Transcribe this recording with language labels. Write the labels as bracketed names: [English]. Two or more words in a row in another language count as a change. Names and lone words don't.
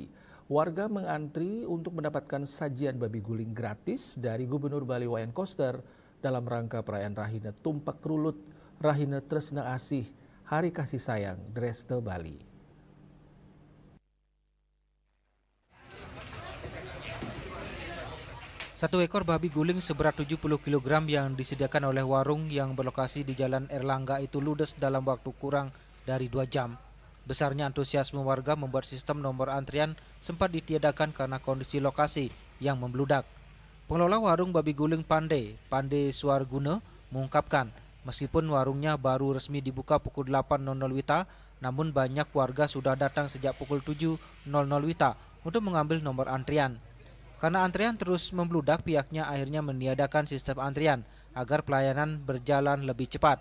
[Indonesian] Warga mengantri untuk mendapatkan sajian babi guling gratis dari Gubernur Bali Wayan Koster dalam rangka perayaan Rahina Tumpak Krulut, Rahina Tresna Asih, Hari Kasih Sayang, Dreste Bali. Satu ekor babi guling seberat 70 kg yang disediakan oleh warung yang berlokasi di Jalan Erlangga itu ludes dalam waktu kurang dari 2 jam. Besarnya antusiasme warga membuat sistem nomor antrian sempat ditiadakan karena kondisi lokasi yang membludak. Pengelola warung babi guling Pande Suarguna, mengungkapkan meskipun warungnya baru resmi dibuka pukul 8.00 WITA, namun banyak warga sudah datang sejak pukul 7.00 WITA untuk mengambil nomor antrian. Karena antrian terus membludak, pihaknya akhirnya meniadakan sistem antrian agar pelayanan berjalan lebih cepat.